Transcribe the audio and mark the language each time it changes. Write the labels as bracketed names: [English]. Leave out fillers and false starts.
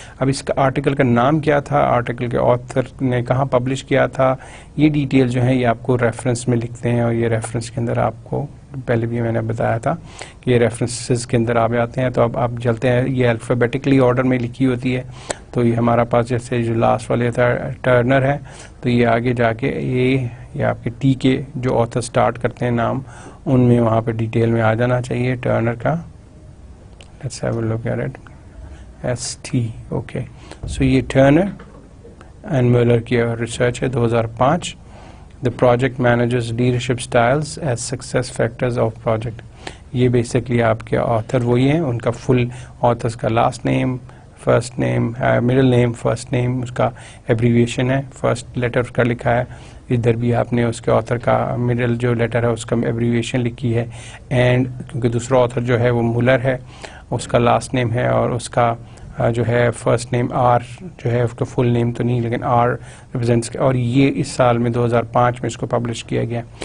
[Urdu] اب اس کا آرٹیکل کا نام کیا تھا، آرٹیکل کے آتھر نے کہاں پبلش کیا تھا، یہ ڈیٹیل جو ہیں یہ آپ کو ریفرنس میں لکھتے ہیں، اور یہ ریفرنس کے اندر آپ کو پہلے بھی میں نے بتایا تھا کہ یہ ریفرنسز کے اندر آپ جاتے ہیں. تو اب آپ چلتے ہیں، یہ الفابیٹکلی آرڈر میں لکھی ہوتی ہے، تو یہ ہمارا پاس جیسے جو لاسٹ والے تھا ٹرنر ہے، تو یہ آگے جا کے یہ آپ کے ٹی کے جو آتھر سٹارٹ کرتے ہیں نام، ان میں وہاں پہ ڈیٹیل میں آ جانا چاہیے ٹرنر کا. [English] Let's have a look at it, S T, okay. So یہ Turner and Miller [Urdu] کی ریسرچ ہے [English] 2005. The project managers leadership styles as success factors of project. [Urdu] یہ بیسکلی آپ کے آتھر وہی ہیں، ان کا فل آتھرس کا last name, first name, middle name, first name, اس کا ایبریویشن ہے، فرسٹ لیٹر اس کا لکھا ہے، ادھر بھی آپ نے اس کے آتھر کا مڈل جو لیٹر ہے اس کا ایبریویشن لکھی ہے. اینڈ کیونکہ دوسرا آتھر جو ہے وہ مولر ہے، اس کا لاسٹ نیم ہے، اور اس کا جو ہے فرسٹ نیم آر جو ہے اس کا فل نیم تو نہیں لیکن آر ریپرزینٹس، اور یہ اس سال میں 2005 میں اس کو پبلش کیا گیا.